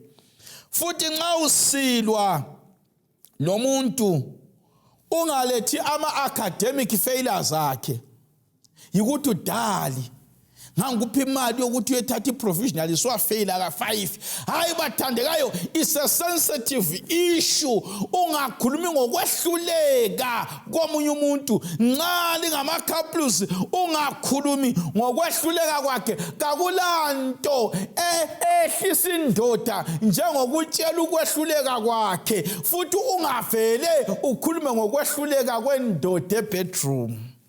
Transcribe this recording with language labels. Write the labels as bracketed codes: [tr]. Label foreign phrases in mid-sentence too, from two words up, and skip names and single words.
[nd] Futhi nxa usilwa nomuntu ungalethi ama academic failures akhe. Yikuthi udali nganguphi imali yokuthi uyethatha iprovisional siwafail aka 5. Hayi bathandekayo, [en] is a sensitive issue. [nd] Ungakhulumi ngokwehluleka komunye umuntu. Nxa lingama couples ungakhulumi ngokwehluleka kwakhe. Kakulanto ehlisa indoda njengokutshela ukwehluleka kwakhe. Futhi ungavele ukhulume ngokwehluleka kwendoda ebedroom.